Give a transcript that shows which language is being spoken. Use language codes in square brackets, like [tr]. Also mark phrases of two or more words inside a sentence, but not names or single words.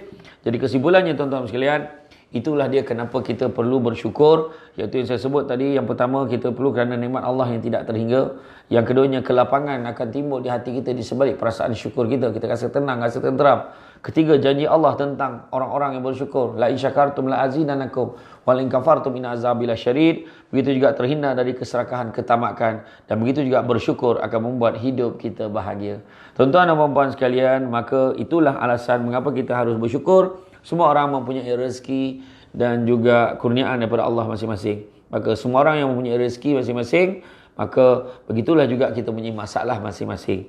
[ms] Jadi kesimpulannya tuan-tuan sekalian, itulah dia kenapa kita perlu bersyukur. Iaitu yang saya sebut tadi. Yang pertama, kita perlu kerana nikmat Allah yang tidak terhingga. Yang keduanya, kelapangan akan timbul di hati kita di sebalik perasaan syukur kita. Kita rasa tenang, rasa tenteram. Ketiga, janji Allah tentang orang-orang yang bersyukur. [ar] لئن شكرتم لأزيدنكم وإن كفرتم إن عذابي لشديد. [ms] Begitu juga terhindar dari keserakahan, ketamakan, dan begitu juga bersyukur akan membuat hidup kita bahagia. Tuan-tuan dan puan-puan sekalian, maka itulah alasan mengapa kita harus bersyukur. Semua orang mempunyai rezeki dan juga kurniaan daripada Allah masing-masing. Maka semua orang yang mempunyai rezeki masing-masing, maka begitulah juga kita mempunyai masalah masing-masing.